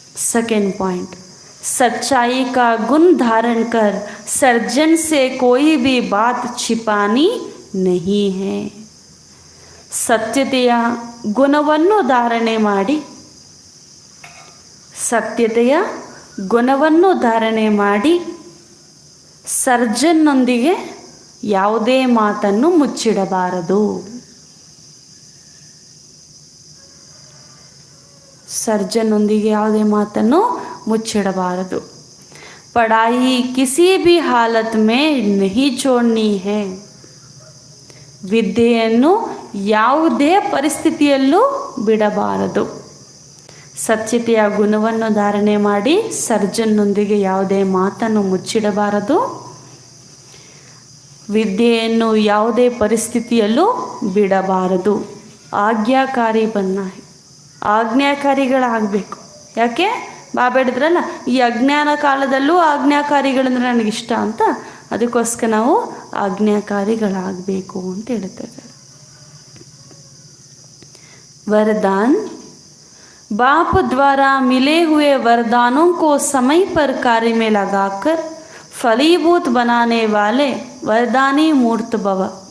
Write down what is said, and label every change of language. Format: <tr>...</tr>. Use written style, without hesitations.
<hi>Second point, सच्चाई का गुण धारण कर सर्जन से कोई भी बात छिपानी नहीं है.</hi> <kn>ಸತ್ಯತೆಯ ಗುಣವನ್ನು ಧಾರಣೆ ಮಾಡಿ, ಸತ್ಯತೆಯ ಗುಣವನ್ನು ಧಾರಣೆ ಮಾಡಿ ಸರ್ಜನ್ನೊಂದಿಗೆ ಯಾವುದೇ ಮಾತನ್ನು ಮುಚ್ಚಿಡಬಾರದು. ಸರ್ಜನ್ನೊಂದಿಗೆ ಯಾವುದೇ ಮಾತನ್ನು ಮುಚ್ಚಿಡಬಾರದು.</kn> <hi>पढ़ाई किसी भी हालत में नहीं छोड़नी है.</hi> <kn>ವಿದ್ಯೆಯನ್ನು ಯಾವುದೇ ಪರಿಸ್ಥಿತಿಯಲ್ಲೂ ಬಿಡಬಾರದು. ಸತ್ಯತೆಯ ಗುಣವನ್ನು ಧಾರಣೆ ಮಾಡಿ ಸರ್ಜನ್ನೊಂದಿಗೆ ಯಾವುದೇ ಮಾತನ್ನು ಮುಚ್ಚಿಡಬಾರದು. ವಿದ್ಯೆಯನ್ನು ಯಾವುದೇ ಪರಿಸ್ಥಿತಿಯಲ್ಲೂ ಬಿಡಬಾರದು. ಆಜ್ಞಾಕಾರಿ ಆಜ್ಞಾಕಾರಿಗಳಾಗಬೇಕು. ಯಾಕೆ? ಬಾಬಾ ಹೇಳಿದ್ರಲ್ಲ, ಈ ಅಜ್ಞಾನ ಕಾಲದಲ್ಲೂ ಆಜ್ಞಾಕಾರಿಗಳಂದ್ರೆ ನನಗಿಷ್ಟ ಅಂತ, ಅದಕ್ಕೋಸ್ಕರ ನಾವು ಆಜ್ಞಾಕಾರಿಗಳಾಗಬೇಕು ಅಂತ ಹೇಳ್ತಾರೆ.</kn> <hi>वरदान, बाप द्वारा मिले हुए वरदानों को समय पर कार्य में लगाकर फलीभूत बनाने वाले वरदानी मूर्त भव.</hi>